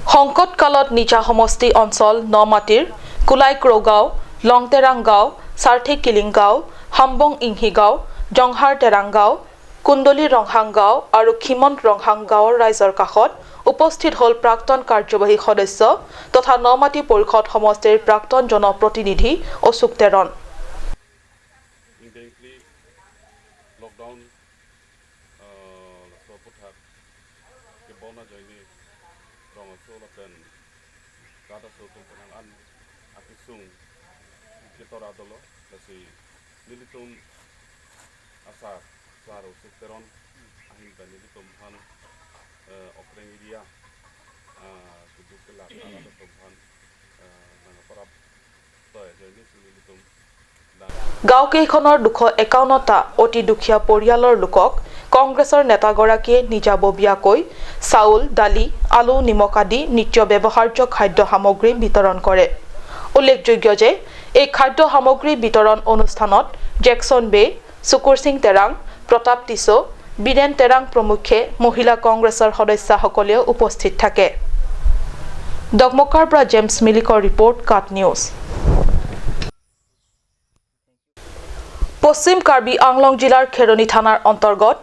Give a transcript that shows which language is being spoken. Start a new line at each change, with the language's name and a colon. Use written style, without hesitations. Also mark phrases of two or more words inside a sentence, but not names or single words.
Assamese: সংকটকালত নিজা সমষ্টি অঞ্চল নমাটিৰ কুলাইক্ৰ গাঁও লংটেৰাং গাঁও সাৰ্থি কিলিং গাঁও হাম্বং ইংহি গাঁও জংহাৰ টেৰাং গাঁও কুণ্ডলী ৰংহাং গাঁও আৰু খিমন্ত ৰংহাং গাঁৱৰ ৰাইজৰ কাষত উপস্থিত হল প্ৰাক্তন কাৰ্যবাহী সদস্য তথা নমাটি পৰিষদ সমষ্টিৰ প্ৰাক্তন জনপ্ৰতিনিধি অশোক তেৰণ
Karbi: lockdown so puthak ke bona joini rong so laten kata so tumpenang an akisung kitora dolo lasi militum asa klaro sekteron ahin ban militum han okreng dia kudu kelak ala tumpan nang parap toy joini militum
Assamese: গাঁওকেইখনৰ 251টা অতি দুখীয়া পৰিয়ালৰ লোকক কংগ্ৰেছৰ নেতাগৰাকীয়ে নিজাববীয়াকৈ চাউল দালি আলু নিমখ আদি নিত্য ব্যৱহাৰ্য খাদ্য সামগ্ৰী বিতৰণ কৰে উল্লেখযোগ্য যে এই খাদ্য সামগ্ৰী বিতৰণ অনুষ্ঠানত জেকসন বে সুকুৰ সিং তেৰাং প্ৰতাপ টিছো বীৰেন তেৰাং প্ৰমুখ্যে মহিলা কংগ্ৰেছৰ সদস্যসকলেও উপস্থিত থাকে ডগমকাৰ পৰা জেমছ মিলিকৰ ৰিপৰ্ট কাট নিউজ পশ্চিম কাৰ্বি আংলং জিলাৰ খেৰনি থানাৰ অন্তৰ্গত